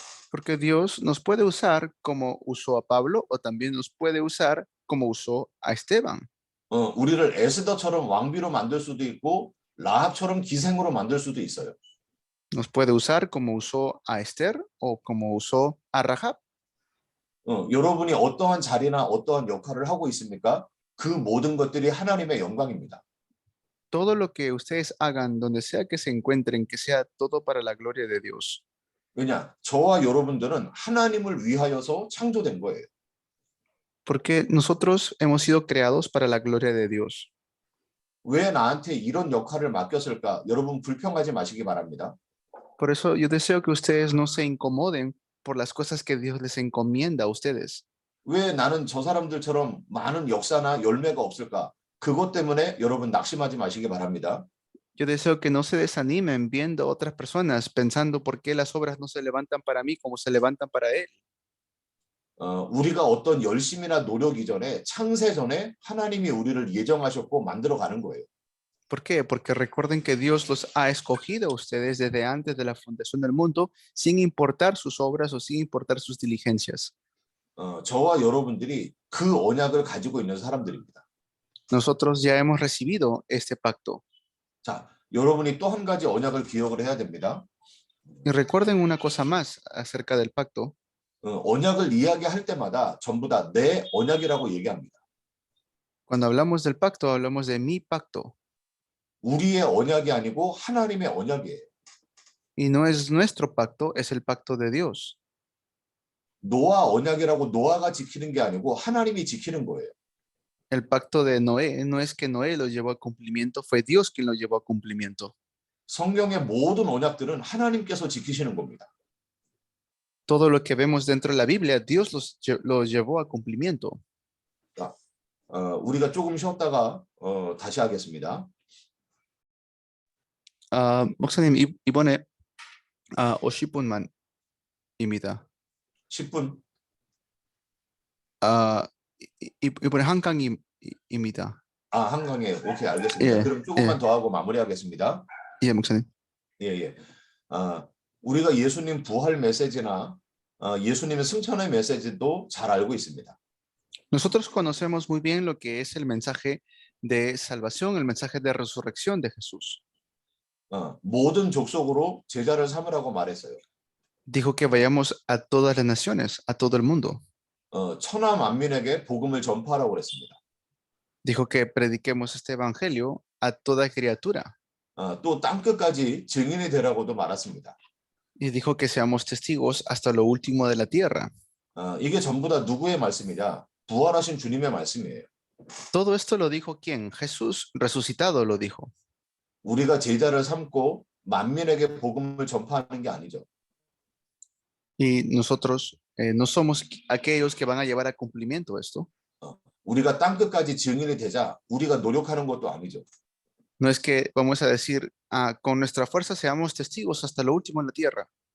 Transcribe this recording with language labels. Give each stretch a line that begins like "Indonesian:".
Spanish: Porque Dios nos puede usar como usó a Pablo o también nos puede usar como usó a Esteban.
Korean: 우리를 에스더처럼 왕비로 만들 수도 있고 라합처럼 기생으로 만들 수도 있어요.
Spanish: Nos puede usar como usó a Esther o como usó a Rahab.
Korean: 여러분이 어떠한 자리나 어떠한 역할을 하고 있습니까? 그 모든 것들이 하나님의 영광입니다.
Spanish: Todo lo que ustedes hagan, donde sea que se encuentren, que sea todo para la gloria de Dios.
Korean: 왜냐? 저와 여러분들은 하나님을 위하여서 창조된 거예요.
Spanish: Porque nosotros hemos sido creados para la gloria de Dios.
Korean: 왜 나한테 이런 역할을 맡겼을까? 여러분 불평하지 마시기 바랍니다.
Spanish: Por eso yo deseo que ustedes no se incomoden por las cosas que Dios les encomienda a ustedes.
Korean: 왜 나는 저 사람들처럼 많은 역사나 열매가 없을까? 그것 때문에 여러분 낙심하지 마시기 바랍니다.
Spanish: Yo deseo que no se desanimen viendo a otras personas pensando por qué las obras no se levantan para mí como se levantan para Él.
Korean: 우리가 어떤 열심이나 노력 이전에 창세 전에 하나님이 우리를 예정하셨고 만들어 가는 거예요.
Spanish: ¿Por qué? Porque recuerden que Dios los ha escogido a ustedes desde antes de la fundación del mundo, sin importar sus obras o sin importar sus diligencias.
Korean: 저와 여러분들이 그 언약을 가지고 있는 사람들입니다.
Spanish: Nosotros ya hemos recibido este pacto.
Korean: 자, 여러분이 또 한 가지 언약을 기억을 해야 됩니다.
Spanish: Y recuerden una cosa más acerca del pacto.
Korean: 언약을 이야기할 때마다 전부 다 내 언약이라고 얘기합니다.
Spanish: Cuando hablamos del pacto, hablamos de mi pacto.
Korean: 우리의 언약이 아니고 하나님의 언약이에요.
Spanish: Y no es nuestro pacto, es el pacto de Dios.
Korean: 노아 언약이라고 노아가 지키는 게 아니고 하나님이 지키는 거예요.
Spanish: El pacto de Noé no es que Noé lo llevó a cumplimiento, fue Dios quien lo llevó a cumplimiento.
Korean: 성경의 모든 언약들은 하나님께서 지키시는 겁니다.
Spanish: Todo lo que vemos dentro de la Biblia, Dios los llevó a cumplimiento.
Korean: 우리가 조금 쉬었다가 다시 하겠습니다. 목사님, 이번에 50분만입니다. 10분. 이번에 한강입니다. 한강에 오케이 알겠습니다. 예, 그럼 조금만 예. 더 하고 마무리하겠습니다. 예, 목사님. 예. 우리가 예수님 부활 메시지나 예수님의 승천의 메시지도 잘 알고 있습니다.
Spanish: Nosotros conocemos muy bien lo que es el mensaje de salvación, el mensaje de resurrección de Jesús.
Korean: 모든 족속으로 제자를 삼으라고 말했어요.
Spanish: Dijo que vayamos a todas las naciones, a todo el mundo.
Korean: 천하 만민에게 복음을 전파하라고 그랬습니다.
Spanish: Dijo que prediquemos este evangelio a toda criatura.
Korean: 또 땅끝까지 증인이 되라고도 말했습니다.
Spanish: Y dijo que seamos testigos hasta lo último de la tierra.
Korean: 이게 전부 다 누구의 말씀이냐? 부활하신 주님의 말씀이에요.
Spanish: Todo esto lo dijo ¿quién? Jesús resucitado lo dijo.
Korean: 우리가 제자를 삼고 만민에게 복음을 전파하는 게 아니죠.
Spanish: Y nosotros no somos aquellos que van a llevar a cumplimiento esto.
Korean: 우리가 땅끝까지 증인이 되자 우리가 노력하는 것도 아니죠.
Spanish: No es que vamos a decir, con nuestra fuerza seamos testigos hasta lo último en la tierra.